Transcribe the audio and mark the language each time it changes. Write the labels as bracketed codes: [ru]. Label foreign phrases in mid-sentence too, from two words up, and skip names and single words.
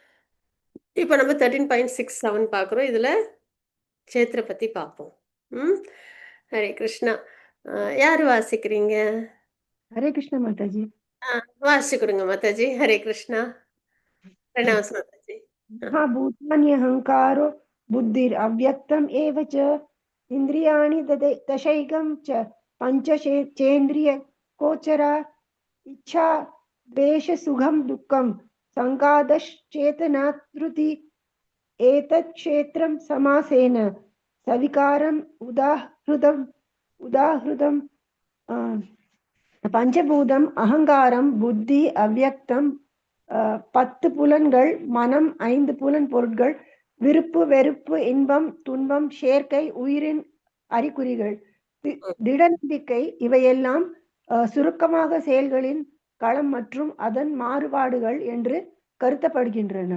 [ta] இப்போ நம்ம 13.67 பார்க்குறோம். இதுல க்ஷேத்திர பத்தி பார்ப்போம். ஹரே கிருஷ்ணா. யாரு வாசிக்கிறீங்க? ஹரே கிருஷ்ண மாதாஜி. வாசிச்சு கொடுங்க மாதாஜி. ஹரே கிருஷ்ணா. பிரணாமம் மாதாஜி. [sa] महाभूतान्यहङ्कारो बुद्धिरव्यक्तम् एव च इन्द्रियाणि दशैकं च पञ्चचेन्द्रियगोचरा इच्छा द्वेषसुखं दुःखं सङ्गादश्चेतनात्रुति एतत् क्षेत्रं समासेन सविकारम् उदाहृतं [ta] பஞ்சபூதம் அகங்காரம் புத்தி அவ்யக்தம் 10 புலன்கள் மனம் 5 புலன் பொருட்கள் விருப்பு வெறுப்பு இன்பம் துன்பம் சேர்க்கை உயிரின் அறிகுறிகள் திட நம்பிக்கை இவையெல்லாம் சுருக்கமாக செயல்களின் களம் மற்றும் அதன் மாறுபாடுகள் என்று கருதப்படுகின்றன.